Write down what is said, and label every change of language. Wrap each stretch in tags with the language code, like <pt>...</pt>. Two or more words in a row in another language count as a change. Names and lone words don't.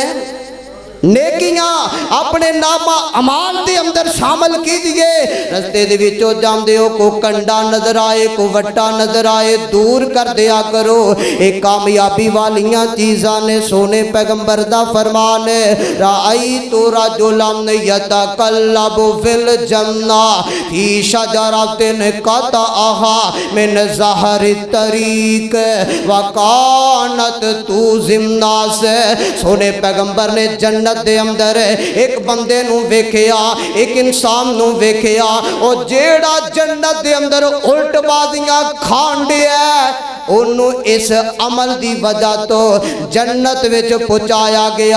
<ur>نیکیاں اپنے نامہ اعمال کے اندر شامل کیجیے.</ur> <pa>رستے دے وچوں جاندے ہو، کو کنڈا نظر آئے، کو وٹا نظر آئے، دور کر دیا کرو. ایک کامیابی والیاں چیزاں نے، سوہنے پیغمبر دا فرمان ہے,</pa> <ar>رأيت رجلا يتقلب في الجنة في شجرة قطعها من ظهر الطريق وكانت تؤذي الناس.</ar> <pa>سوہنے پیغمبر نے جنت دے اندر ایک بندے نوں ویکھیا، ایک انسان نوں ویکھیا، اور جیہڑا جنت دے اندر الٹبازیاں کھان دیا، اوہنوں اس عمل دی وجہ توں جنت وچ پہنچایا گیا.</pa>